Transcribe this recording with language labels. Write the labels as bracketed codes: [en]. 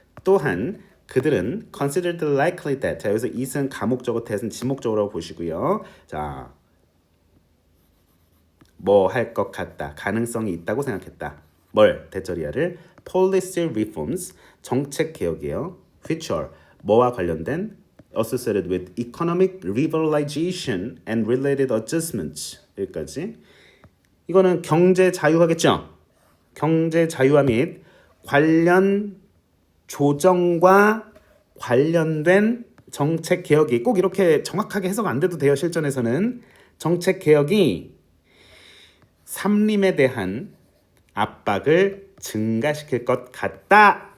[ko] 또한 그들은 [en] considered likely that [ko] 자 여기서 it은 가목적어, that은 지목적어라고 보시고요. 자 뭐 할 것 같다, 가능성이 있다고 생각했다. 뭘? 대절이야를 [en] policy reforms [ko] 정책 개혁이에요. [en] which are [ko] 뭐와 관련된 [en] associated with economic liberalization and related adjustments [ko] 여기까지. 이거는 경제 자유화겠죠. 경제 자유화 및 관련 조정과 관련된 정책 개혁이 꼭 이렇게 정확하게 해석 안 돼도 돼요. 실전에서는 정책 개혁이 삼림에 대한 압박을 증가시킬 것 같다.